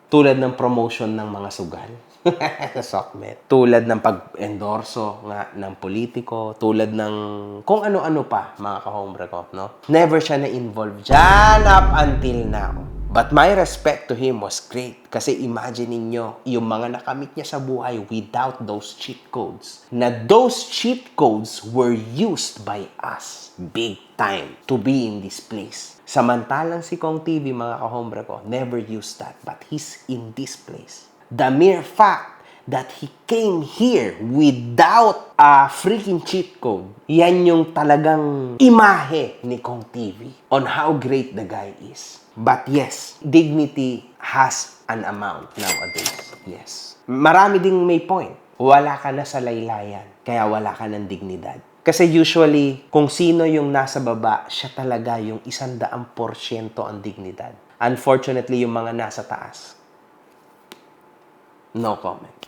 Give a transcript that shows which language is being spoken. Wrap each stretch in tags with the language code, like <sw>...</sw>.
<tl>Tulad ng promotion ng mga sugal sa SOCMED. Tulad ng pag-endorso nga ng politiko. Tulad ng kung ano-ano pa, mga kahombre ko, no? Never siya na-involve dyan</tl> <en>up until now. But my respect to him was great.</en> <tl>Kasi imagine niyo yung mga nakamit niya sa buhay</tl> <en>without those cheat codes. Na those cheat codes were used by us big time to be in this place.</en> <tl>Samantalang si Kong TV, mga kahombre ko, never used that.</tl> <en>But he's in this place. The mere fact that he came here without a freaking cheat code,</en> <tl>yan yung talagang imahe ni</tl> <en>Kong TV on how great the guy is. But yes, dignity has an amount nowadays.</en> <tl>Yes. Marami ding may point. Wala ka na sa laylayan, kaya wala ka ng dignidad. Kasi usually, kung sino yung nasa baba, siya talaga yung 100% ang dignidad. Unfortunately, yung mga nasa taas, no comment.</tl>